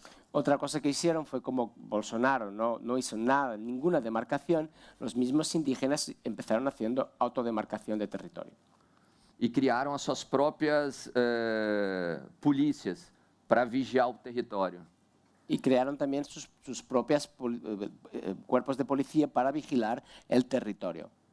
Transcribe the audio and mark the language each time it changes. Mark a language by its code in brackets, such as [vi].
[es] Otra cosa que hicieron fue como Bolsonaro no hizo nada, ninguna demarcación, los mismos indígenas empezaron haciendo autodemarcación de territorio. [pt] E criaram as suas próprias polícias para vigiar o território. [es] Y crearon también sus propios cuerpos de policía para vigilar el territorio.